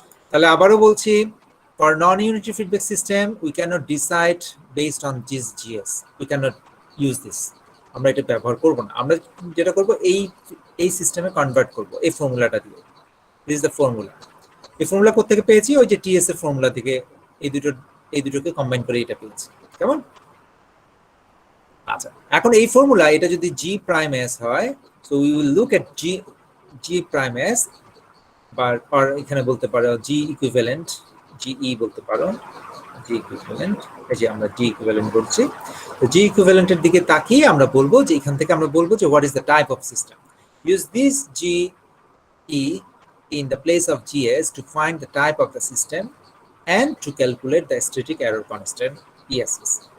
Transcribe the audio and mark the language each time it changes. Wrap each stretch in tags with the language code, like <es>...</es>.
<bn>তাহলে আবারও বলছি,</bn> <en>for non-unity feedback system we cannot decide based on this GS. We cannot use this.</en> <bn>আমরা এটা ব্যবহার করব না। আমরা যেটা করব এই সিস্টেমে কনভার্ট করব এই ফর্মুলাটা দিয়ে।</bn> <en>This is the formula.</en> <bn>এই ফর্মুলা কোথা থেকে পেয়েছি? ওই যে টিএস এর ফর্মুলা থেকে এই দুটোকে কম্বাইন করে এটা পেয়েছি। কেমন? আচ্ছা, এখন এই ফর্মুলা এটা যদি G prime S হয়,</bn> <en>so we will look at G prime S</en> <bn>or এখানে বলতে পারো G equivalent, GE বলতে পারো, G equivalent, এই যে আমরা G equivalent বলছি। তো G equivalent এর দিকে তাকিয়ে আমরা বলবো যে এখান থেকে আমরা বলবো যে</bn> <en>what is the type of system. Use this GE in the place of GS to find the type of the system and to calculate the static error constant ESS.</en>